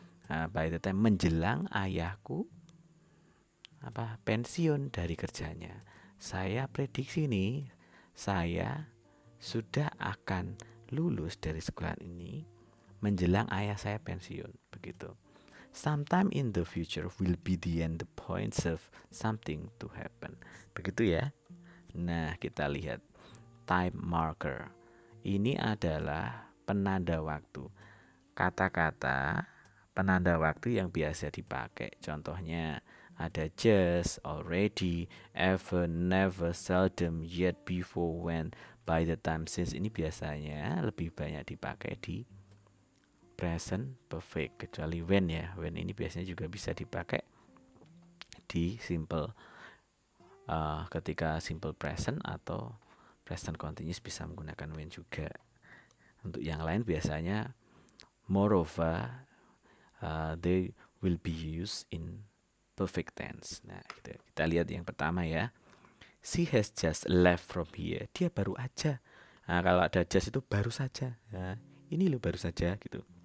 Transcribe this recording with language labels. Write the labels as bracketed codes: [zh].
[en] By the time, [id] menjelang ayahku pensiun dari kerjanya. Saya prediksi nih, saya sudah akan lulus dari sekolah ini menjelang ayah saya pensiun, begitu. [en] Sometime in the future will be the end points of something to happen. [id] Begitu ya. Nah, kita lihat time marker. Ini adalah penanda waktu. Kata-kata penanda waktu yang biasa dipakai. Contohnya ada just, already, ever, never, seldom, yet, before, when, by the time, since. Ini biasanya lebih banyak dipakai di present perfect, kecuali when ya. When ini biasanya juga bisa dipakai di simple, ketika simple present atau present continuous bisa menggunakan when juga. Untuk yang lain biasanya [en] moreover, they will be used in perfect tense. [id] Nah, kita lihat yang pertama ya. [en] She has just left from here. [id] Dia baru aja. Nah, kalau ada just itu baru saja. Nah, ini loh baru saja gitu.